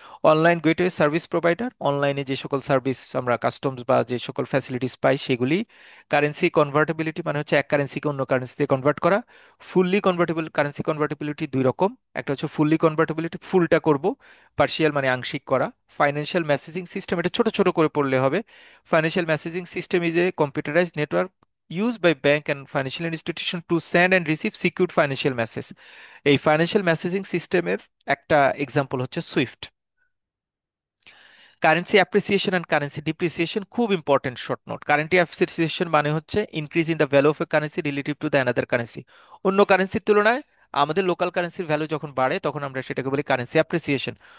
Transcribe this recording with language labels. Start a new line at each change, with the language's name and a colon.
Bangla: Online gateway service provider, অনলাইনে যে সকল সার্ভিস আমরা কাস্টমস বা যে সকল ফ্যাসিলিটিস পাই সেগুলি। কারেন্সি কনভার্টেবিলিটি মানে হচ্ছে এক কারেন্সিকে অন্য কারেন্সিতে কনভার্ট করা। ফুললি কনভার্টেবল, কারেন্সি কনভার্টেবিলিটি দুই রকম, একটা হচ্ছে ফুললি কনভার্টেবিলিটি, ফুলটা করব, পার্শিয়াল মানে আংশিক করা। ফাইন্যান্সিয়াল মেসেজিং সিস্টেম, এটা ছোট ছোট করে পড়লে হবে।
English: Financial messaging system is a computerized network used by bank and financial institution to send and receive secured financial message।
Bangla: এই ফাইন্যান্সিয়াল মেসেজিং সিস্টেমের একটা এক্সাম্পল হচ্ছে Swift. Currency appreciation and currency depreciation, খুব important short note. Currency appreciation মানে হচ্ছে
English: Increase in the value of a currency relative to the another currency.
Bangla: অন্য কারেন্সির তুলনায় আমাদের লোকাল কারেন্সির ভ্যালু যখন বাড়ে তখন আমরা সেটাকে বলি কারেন্সি অ্যাপ্রিসিয়েশন।